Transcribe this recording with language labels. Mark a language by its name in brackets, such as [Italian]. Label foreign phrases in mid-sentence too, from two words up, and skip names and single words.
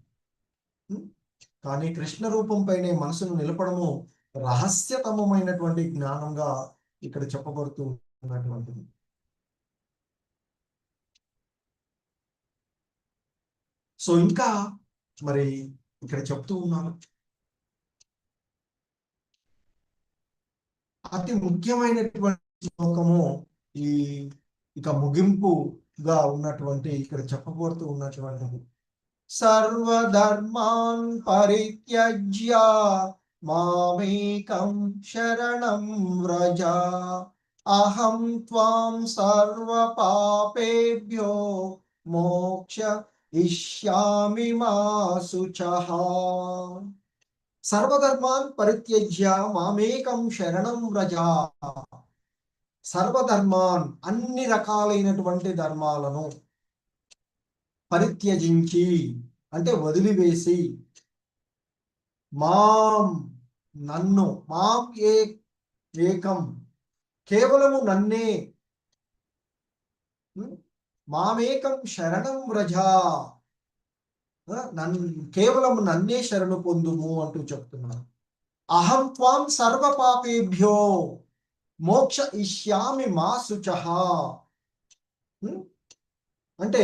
[Telugu] కానీ కృష్ణ రూపం పైనే మనసును నిలపడము రహస్యతమమైనటువంటి జ్ఞానంగా ఇక్కడ చెప్పబడుతూ ఉన్నటువంటిది సో ఇంకా మరి ఇక్కడ చెప్తూ ఉన్నాను అతి ముఖ్యమైనటువంటి శ్లోకము ఈ ఇక ముగింపుగా ఉన్నటువంటి ఇక్కడ చెప్పబడుతూ ఉన్నటువంటిది [Sanskrit] సర్వధర్మాన్ పరిత్యజ్య మామేకం శరణం వ్రజ అహం త్వాం సర్వ పాపేభ్యో మోక్ష ఇష్యామి మా శుచః సర్వధర్మాన్ పరిత్యజ్య మామేకం శరణం వ్రజ [Telugu] సర్వధర్మాన్ అన్ని రకాలైనటువంటి ధర్మాలను పరిత్యజించి అంటే వదిలివేసి మాం నన్ను [Sanskrit] మాం ఏకం [Telugu] కేవలము నన్నే [Sanskrit] మామేకం శరణం వ్రజ [Telugu] కేవలం నన్నే శరణు పొందుము అంటూ చెప్తున్నాను [Sanskrit] అహం త్వాం సర్వ పాపేభ్యో మోక్ష ఇష్యామి మా శుచః [Telugu] అంటే